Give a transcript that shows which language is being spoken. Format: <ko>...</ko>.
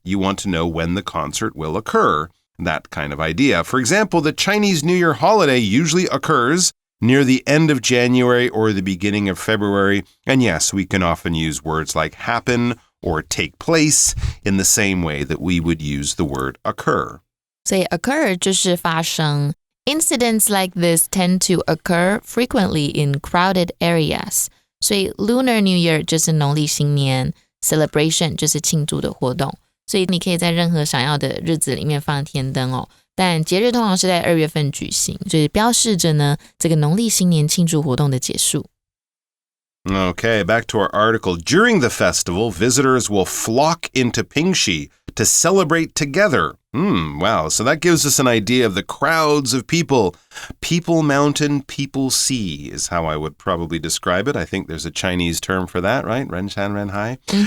<en>You want to know when the concert will occur. That kind of idea. For example, the Chinese New Year holiday usually occurs near the end of January or the beginning of February. And yes, we can often use words like happen or take place in the same way that we would use the word occur.</en> <zh>所以 occur 就是发生。</zh> <en>Incidents like this tend to occur frequently in crowded areas.</en> <zh>所以 Lunar New Year 就是农历新年， celebration 就是庆祝的活动。所以你可以在任何想要的日子里面放天灯哦。但节日通常是在2月份举行，就是标示着呢这个农历新年庆祝活动的结束。</zh> <en>Okay, back to our article. During the festival, visitors will flock into Pingxi to celebrate together. Wow, so that gives us an idea of the crowds of people. People mountain, people sea is how I would probably describe it. I think there's a Chinese term for that, right? Ren Shan Ren Hai.</en>